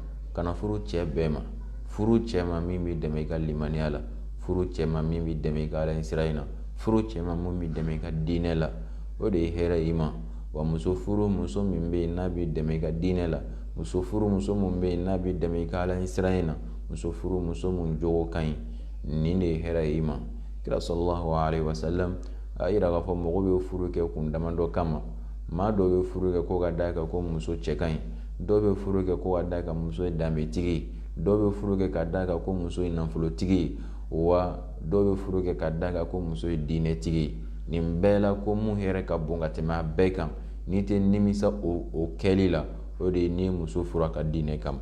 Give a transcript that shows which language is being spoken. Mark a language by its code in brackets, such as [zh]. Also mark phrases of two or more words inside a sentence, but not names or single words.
[bm] Kana furu cɛ bɛɛ ma, furu cɛ ma min bɛ dɛmɛ i ka limaniya la, furu cɛ ma min bɛ dɛmɛ i ka Ala sira in na, furu cɛ ma min bɛ dɛmɛ i ka diinɛ la. O de ye hɛrɛ i ma. Wa muso furu muso min bɛ yen n'a bɛ dɛmɛ i ka diinɛ la, muso furu muso min bɛ yen n'a bɛ dɛmɛ i ka Ala sira in na, muso furu muso min jogo ka ɲi, nin de ye hɛrɛ i ma. Kira [ar] صلى الله عليه وسلم [bm] a yira k'a fɔ mɔgɔ bɛ furu kɛ kun damadɔ kama. Maa dɔw bɛ furu kɛ ko ka d'a kan ko muso cɛ ka ɲi, dɔw bɛ furu kɛ ko ka d'a kan muso ye danbetigi ye, dɔw bɛ furu kɛ ka d'a kan ko muso ye nafolotigi ye, wa dɔw bɛ furu kɛ ka d'a kan ko muso ye diinɛtigi ye. Nin bɛɛ la ko mun hɛrɛ ka bon ka tɛmɛ a bɛɛ kan, n'i tɛ nimisa o kɛli la, o de ye n'i ye muso furu a ka diinɛ kama.